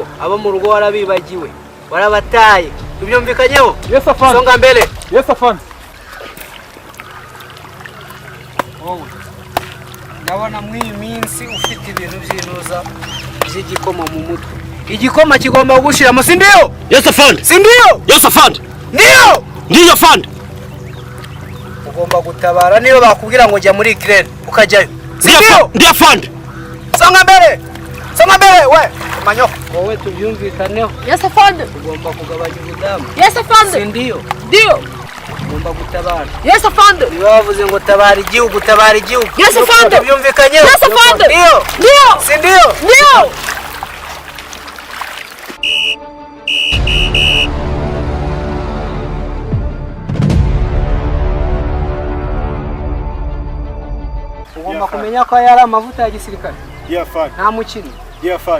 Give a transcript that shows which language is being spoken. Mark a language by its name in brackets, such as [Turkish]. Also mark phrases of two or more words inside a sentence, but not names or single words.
[Kinyarwanda] Abo mu rugo warabibagiwe. Warabataye. Tubyumvikanyeho? Yes afande. [Swahili] Songa mbele. [Kinyarwanda] Yes afande. Ndabona mw'iyi minsi ufite ibintu by'inuza by'igikoma mu mutwe. Igikoma kigomba gushiramo [Swahili] si ndio? [Kinyarwanda] Yes afande. [Swahili] Si ndio? [Kinyarwanda] Yes afande. [Swahili] Ndio [Kinyarwanda] afande. Ugomba gutabara niyo bakubwira ngo jya muri Ukraine ukajyayo. [Swahili] Si ndio? Ndio afande. Songa mbele we. Manyo. [Kinyarwanda] Wowe tubyumvikaneho. Yes afande. Ugomba kugabanya ubudamu. Yes afande. [Swahili] Si ndio? Ndio. [Kinyarwanda] Ugomba gutabara. Yes afande. Niba bavuze ngo tabara igihugu. Yes afande. Tubyumvikanyeho. Yes afande. Ndio. [Swahili] Si ndio? Ndio. [Kinyarwanda] Ugomba kumenya ko yari amavuta ya gisirikare. Yes afande. Nta mukino. Yes afande.